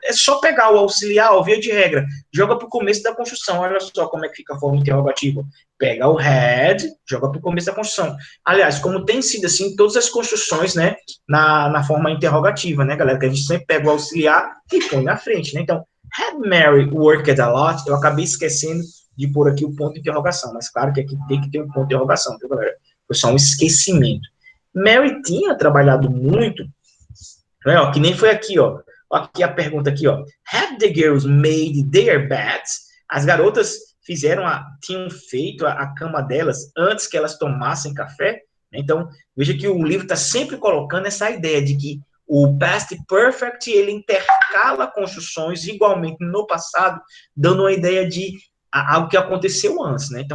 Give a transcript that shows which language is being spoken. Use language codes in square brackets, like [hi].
[pt] É só pegar o auxiliar, ó, via de regra, joga para o começo da construção. Olha só como é que fica a forma interrogativa. Pega o had, joga para o começo da construção. Aliás, como tem sido assim, todas as construções, né, na forma interrogativa, né, galera? Que a gente sempre pega o auxiliar e põe na frente, né? [en] Então, had Mary worked a lot? [pt] Eu acabei esquecendo de pôr aqui o ponto de interrogação, mas claro que aqui tem que ter um ponto de interrogação, viu, galera? Foi só um esquecimento. Mary tinha trabalhado muito, né, ó, que nem foi aqui, ó. Aqui a pergunta aqui, ó. [en] Have the girls made their beds? [pt] As garotas tinham feito a cama delas antes que elas tomassem café? Então, veja que o livro está sempre colocando essa ideia de que o past perfect, ele intercala construções igualmente no passado, dando uma ideia de algo que aconteceu antes, né?